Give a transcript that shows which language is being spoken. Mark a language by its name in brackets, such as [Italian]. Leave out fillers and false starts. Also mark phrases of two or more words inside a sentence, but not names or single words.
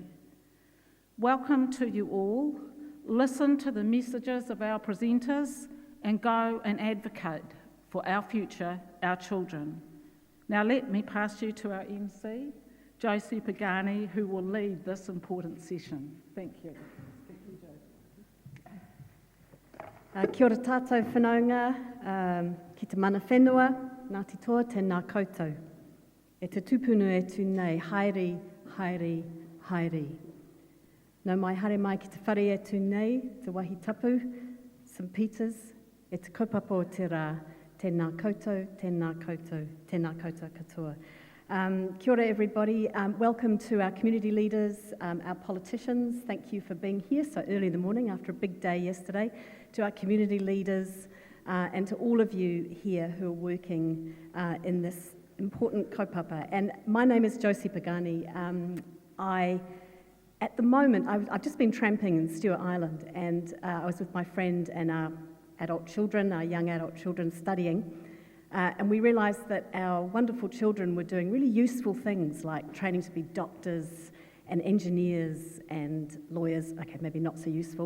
[English] Welcome to you all. Listen to the messages of our presenters and go and advocate for our future, our children. Now let me pass you to our MC, Josie Pagani, who will lead this important session. Thank you. [Māori] Kia ora tātou whanaunga, ki te mana whenua, Ngāti toa, tēnā koutou. E te tupunu e tu nei, haere, haere, haere. Nau mai haere mai ki te whare e tu nei, te wahi tapu, St Peter's, e te kaupapa o te rā, tēnā koutou, tēnā koutou, tēnā koutou katoa. Kia ora [English] everybody, welcome to our community leaders, our politicians. Thank you for being here so early in the morning after a big day yesterday. To our community leaders, and to all of you here who are working in this important kaupapa. And my name is Josie Pagani. At the moment, I've just been tramping in Stewart Island, and I was with my friend and our young adult children studying, and we realised that our wonderful children were doing really useful things like training to be doctors and engineers and lawyers, okay, maybe not so useful.